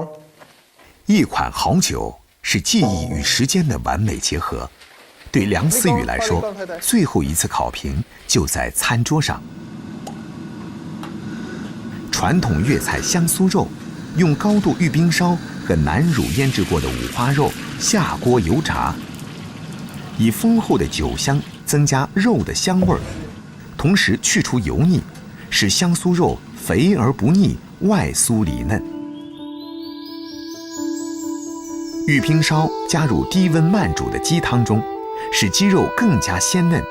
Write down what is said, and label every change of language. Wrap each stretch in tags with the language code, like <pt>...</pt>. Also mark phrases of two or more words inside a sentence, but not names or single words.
<zh>一款好酒是技藝與時間的完美結合。對梁思雨來說，最後一次考評就在餐桌上。傳統粵菜香酥肉，用高度玉冰燒和南乳醃製過的五花肉下鍋油炸，以豐厚的酒香增加肉的香味兒， 同时去除油腻，使香酥肉肥而不腻，外酥里嫩。玉冰烧加入低温慢煮的鸡汤中，使鸡肉更加鲜嫩。</zh>